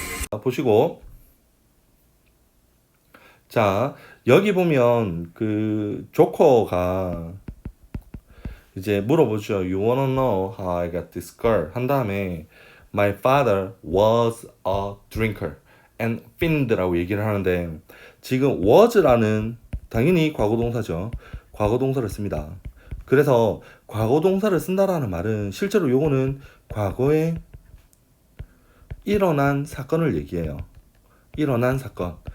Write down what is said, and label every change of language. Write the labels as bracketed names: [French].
[Korean] 보시고, 자, 여기 보면 조커가 이제 물어보죠. [English] You wanna know how I got this girl? [Korean] 한 다음에 [English] My father was a drinker and fiend [Korean] 라고 얘기를 하는데 지금 was라는 당연히 과거동사죠. 과거동사를 씁니다. 그래서 과거동사를 쓴다라는 말은 실제로 요거는 과거에 일어난 사건을 얘기해요. 일어난 사건.